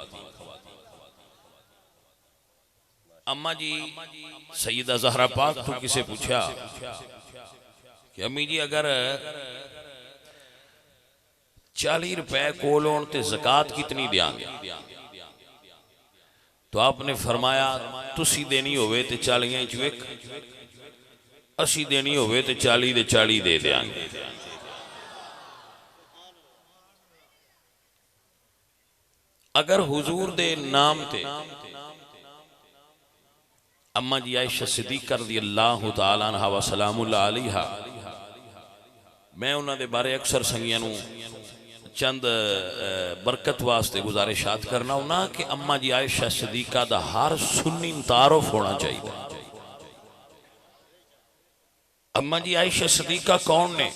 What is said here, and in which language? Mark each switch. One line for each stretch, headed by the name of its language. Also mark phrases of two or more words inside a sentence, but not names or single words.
Punjabi: اماں جی سیدہ زہرا پاک توں کسے پچھیا کہ امی جی اگر 40 روپے کول ہون تے زکات کتنی دیں گے? تو آپ نے فرمایا تسی دینی ہووے تے 40 چ ایک، اسی دینی ہووے تے 40 دے 40 دے دیں گے. اگر حضور دے نام تے اماں جی عائشہ صدیقہ
Arabic: رضي الله تعالى عنها وسلام الله عليها,
Punjabi: میں انہاں دے بارے اکثر سنگیاں نوں چند برکت واسطے گزارشات کرناں ہوناں کہ اماں جی عائشہ صدیقہ دا ہر سنی تعارف ہونا چاہیے. اماں جی عائشہ صدیقہ کون نے?